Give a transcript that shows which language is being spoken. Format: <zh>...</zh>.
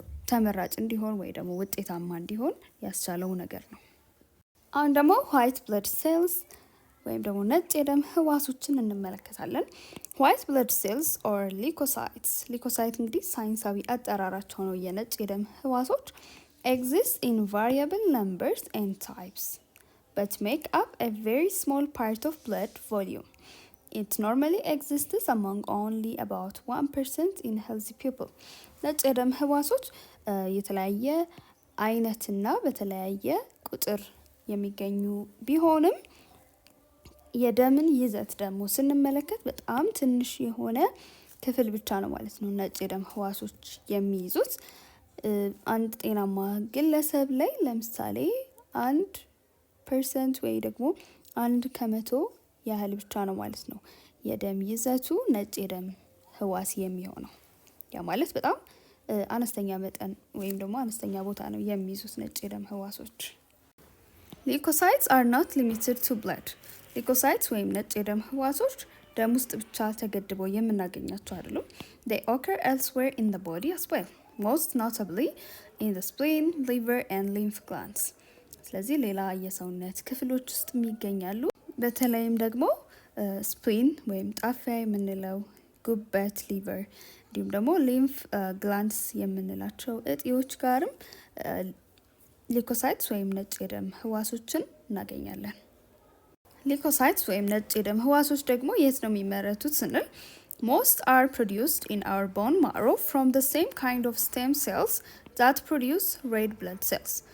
<am>ተመራጭ እንዲሆን ወይ ደግሞ ውጤታማ እንዲሆን ያስቻለው ነገር ነው። አሁን ደግሞ ዋይት ብለድ ሴልስ ወይም ደግሞ ነጭ የደም ህዋሶችን እንመለከታለን። ዋይት ብለድ ሴልስ ኦር ሊኮሳይትስ። ሊኮሳይት እንግዲህ ሳይንሳዊ አጠራራቸው ነው የነጭ የደም ህዋሶች</am> <en>exist in variable numbers and types but make up a very small part of blood volume. It normally exists among only about 1% in healthy people.</en> <am>ነጭ የደም ህዋሶች የተለያየ አይነትና በተለያየ ቁጥር የሚገኙ ቢሆንም የደምን ይዘት ደግሞ ስንመለከት በጣም ትንሽ የሆነ ክፍል ብቻ ነው ማለት ነው ነጭ የደም ህዋሶች የሚይዙት። አንድ ጤናማ ግለሰብ ላይ ለምሳሌ 1% ወይ ደግሞ 1% ያህል ብቻ ነው ማለት ነው የደም ይዘቱ ነጭ የደም ህዋስ የሚሆነው። ያ ማለት በጣም አነስተኛ መጠን ወይም ደግሞ አነስተኛ ቦታ ነው የሚይዙት ነጭ የደም ህዋሶች።</am> <en>Leukocytes are not limited to blood.</en> <am>ሊኮሳይትስ ወይም ነጭ የደም ህዋሶች ደም ውስጥ ብቻ ተገድበው የምናገኛቸው አይደሉም።</am> <en>They occur elsewhere in the body as well, most notably in the spleen, liver and lymph glands.</en> <am>ስለዚህ ሌላ የሰውነት ክፍሎች ውስጥ ይገኛሉ። በተለይም ደግሞ ስፕሊን ወይም ጣፊያ የምንለው ጉበት፣ ሊቨር እንዲሁም ደግሞ ሊምፍ ግላንድስ የምንላቸው እጢዎች ጋርም ሊኮሳይትስ ወይም ነጭ የደም ህዋሶችን እናገኛለን። ሊኮሳይትስ ወይም ነጭ የደም ህዋሶች ደግሞ የት ነው የሚመረቱት ስንል</am> <en>most are produced in our bone marrow from the same kind of stem cells that produce red blood cells.</en>